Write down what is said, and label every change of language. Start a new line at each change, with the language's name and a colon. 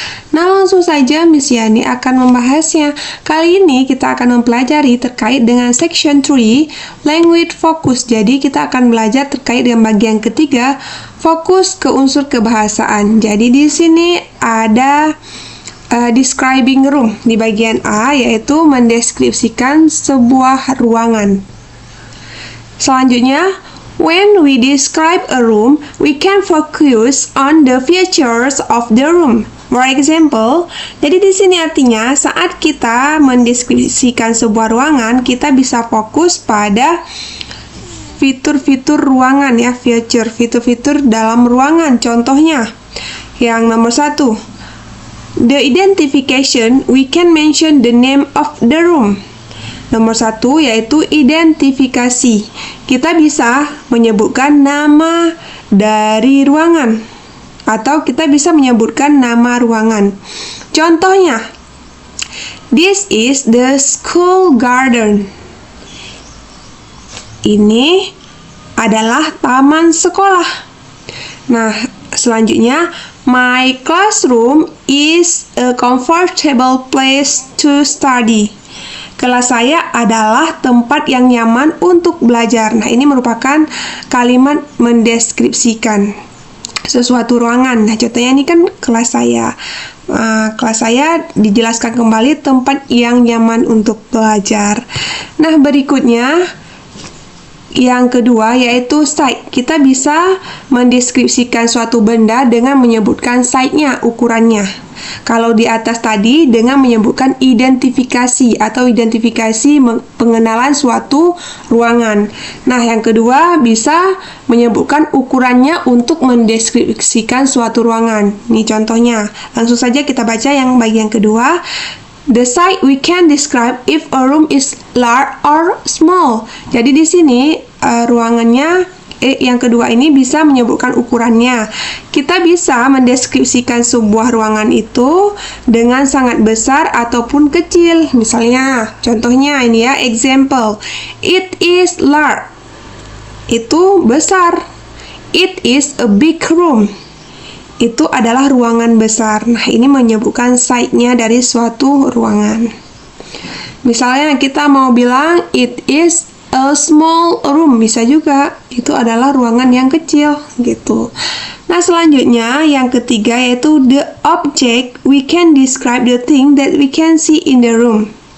Indonesian: Nah, langsung saja Miss Yani akan membahasnya. Kali ini kita akan mempelajari terkait dengan section 3, language focus. Jadi kita akan belajar terkait dengan bagian ketiga, fokus ke unsur kebahasaan. Jadi di sini ada describing room di bagian A, yaitu mendeskripsikan sebuah ruangan.
English: Selanjutnya, when we describe a room, we can focus on the features of the room. For example,
Indonesian: jadi di sini artinya saat kita mendeskripsikan sebuah ruangan, kita bisa fokus pada fitur-fitur ruangan ya, fitur-fitur dalam ruangan. Contohnya, yang nomor 1.
English: The identification, we can mention the name of the room.
Indonesian: Nomor 1 yaitu identifikasi. Kita bisa menyebutkan nama dari ruangan atau kita bisa menyebutkan nama ruangan. Contohnya,
English: this is the school garden.
Indonesian: Ini adalah taman sekolah.
English: Nah, selanjutnya, my classroom is a comfortable place to study.
Indonesian: Kelas saya adalah tempat yang nyaman untuk belajar. Nah, ini merupakan kalimat mendeskripsikan sesuatu ruangan. Nah, contohnya ini kan kelas saya. Kelas saya dijelaskan kembali tempat yang nyaman untuk belajar. Nah, berikutnya yang kedua yaitu site. Kita bisa mendeskripsikan suatu benda dengan menyebutkan site-nya, ukurannya. Kalau di atas tadi dengan menyebutkan identifikasi atau identifikasi pengenalan suatu ruangan. Nah, yang kedua bisa menyebutkan ukurannya untuk mendeskripsikan suatu ruangan. Ini contohnya. Langsung saja kita baca yang bagian kedua.
English: The site we can describe if a room is large or small.
Indonesian: Jadi di sini ruangannya yang kedua ini bisa menyebutkan ukurannya. Kita bisa mendeskripsikan sebuah ruangan itu dengan sangat besar ataupun kecil. Misalnya, contohnya ini ya, example.
English: It is large.
Indonesian: Itu besar.
English: It is a big room.
Indonesian: Itu adalah ruangan besar. Nah, ini menyebutkan site-nya dari suatu ruangan. Misalnya kita mau bilang
English: it is a small room,
Indonesian: bisa juga. Itu adalah ruangan yang kecil gitu. Nah, selanjutnya yang ketiga yaitu the object.
English: We can describe the thing that we can see in the room.